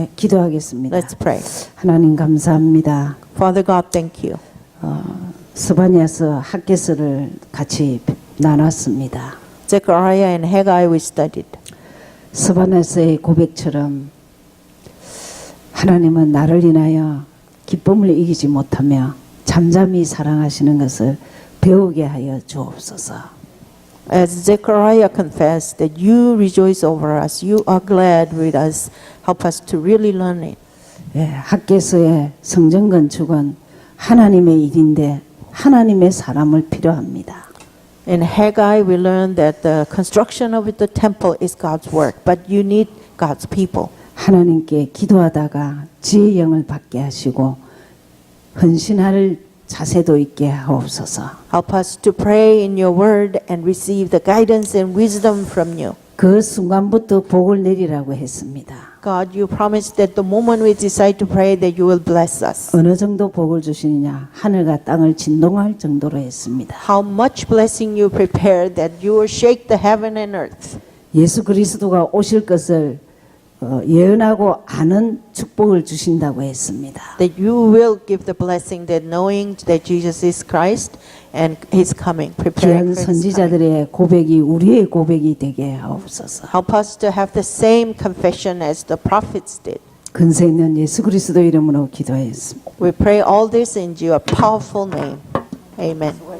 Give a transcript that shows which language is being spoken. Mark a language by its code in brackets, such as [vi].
[ko] 네, 기도하겠습니다. [en] Let's pray. [ko] 하나님 감사합니다. [en] Father God, thank you. [ko] 스바냐서 학개서를 같이 나눴습니다. [en] Zechariah and Haggai we studied. [ko] 스바냐서의 고백처럼 하나님은 나를 인하여 기쁨을 이기지 못하며 잠잠히 사랑하시는 것을 배우게 하여 주옵소서. [en] As Zechariah confessed that you rejoice over us, you are glad with us, help us to really learn it. [ko] 예, 학개서의 성전 건축은 하나님의 일인데 하나님의 사람을 필요합니다. [en] In Haggai, we learned that the construction of the temple is God's work, but you need God's people. [ko] 하나님께 기도하다가 지혜의 영을 받게 하시고 헌신할 자세도 있게 하옵소서. [en] Help us to pray in your word and receive the guidance and wisdom from you. [ko] 그 순간부터 복을 내리라고 했습니다. [en] God, you promised that the moment we decide to pray that you will bless us. [ko] 어느 정도 복을 주시느냐? 하늘과 땅을 진동할 정도로 했습니다. [en] How much blessing you prepared that you will shake the heaven and earth. [ko] 예수 그리스도가 오실 것을 예언하고 아는 축복을 주신다고 했습니다. [en] That you will give the blessing that knowing that Jesus is Christ and He's coming, preparing for His coming. [ko] 선지자들의 고백이 우리의 고백이 되게 하옵소서. [en] Help us to have the same confession as the prophets did. [ko] 근세 있는 예수 그리스도 이름으로 기도했습니다. [en] We pray all this in your powerful name. Amen.